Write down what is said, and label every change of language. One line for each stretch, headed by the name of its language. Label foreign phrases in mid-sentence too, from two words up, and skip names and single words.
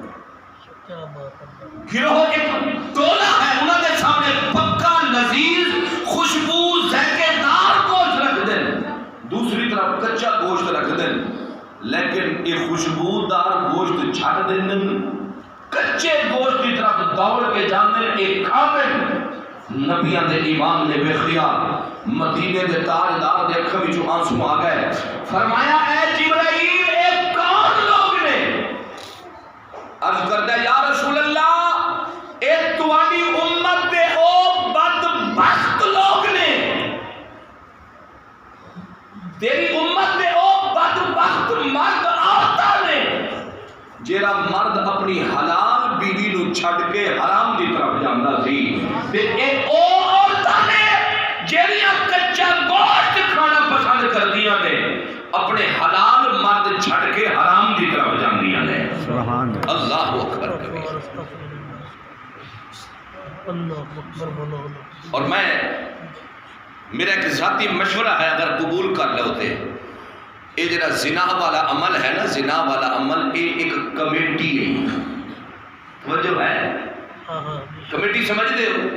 Punjabi: گروہ ایک ٹولا ہے، انہاں دے سامنے پکا لذیذ خوشبو ذائقے دار گوشت رکھ دیں، دوسری طرف کچا گوشت رکھ دیں، لیکن یہ خوشبودار گوشت چھٹ دیں، کچے گوشت کی طرف دوڑ کے جانے ایک کامل نبیان دے امام نے ویکھیا، مدینے دے تاجدار دے اکھاں وچوں آنسو آ گئے، فرمایا اے جبرائیل اے کون لوگ نے؟ عرض کرتا ہے
Arabic: یا رسول اللہ
Punjabi: اے تواڈی امت دے او بدبخت لوگ نے، تیری امت دے او بدبخت مرد عورتاں نے، جیڑا مرد اپنی حلال بیوی نو چھڈ کے حرام دی طرف جاندا سی، تے اے او عورتاں نے جیڑیاں کچا گوشت کھانا پسند کردیاں نے، اپنے حلال مرد چھڈ کے حرام دی طرف جاندیاں نے۔
Arabic: سبحان اللہ اکبر کبیر۔
Punjabi: اور میں میرا ایک ذاتی مشورہ ہے، اگر قبول کر لو تے یہ جڑا زنا والا عمل ہے نا، زنا والا عمل یہ ایک کمیٹی ہے، توجہ ہے، کمیٹی سمجھ دے ہو؟